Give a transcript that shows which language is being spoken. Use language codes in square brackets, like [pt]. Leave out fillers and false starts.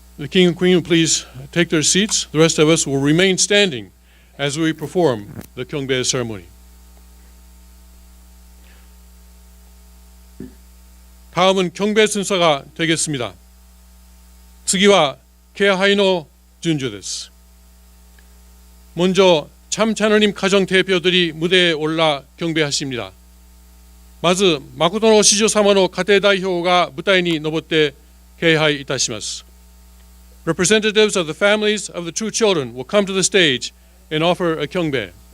[en] king and queen will please take their seats. The rest of us will remain standing as we perform the 경배 ceremony. [ko] 다음은 경배 순서가 되겠습니다. [ja] 次は敬拝の順序です。 [ko] 먼저 참찬원님 가정 대표들이 무대에 올라 경배하십니다. [ja] まず誠の子女様の家庭代表が舞台に上って敬拝いたします。 [en] Representatives of the families of the true children will come to the stage and offer a 경배.